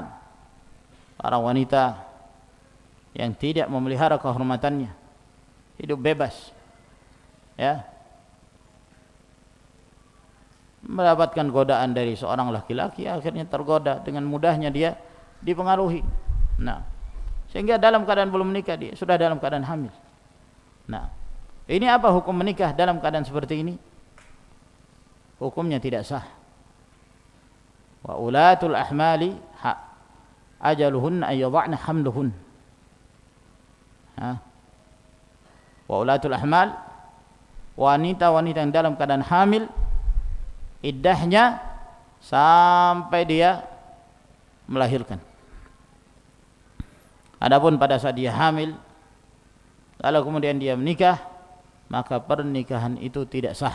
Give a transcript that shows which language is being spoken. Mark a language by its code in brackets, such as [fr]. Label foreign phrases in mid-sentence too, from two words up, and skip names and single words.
[id] Para wanita yang tidak memelihara kehormatannya, hidup bebas, ya, mendapatkan godaan dari seorang laki-laki, akhirnya tergoda, dengan mudahnya dia dipengaruhi. Nah, sehingga dalam keadaan belum menikah dia sudah dalam keadaan hamil. Nah, ini apa hukum menikah dalam keadaan seperti ini? Hukumnya tidak sah. [ar] وأولات الأحمال أجلهن أن يضعن حملهن. وأولات الأحمال, [id] wanita-wanita yang dalam keadaan hamil, iddahnya sampai dia melahirkan. Adapun pada saat dia hamil lalu kemudian dia menikah, maka pernikahan itu tidak sah.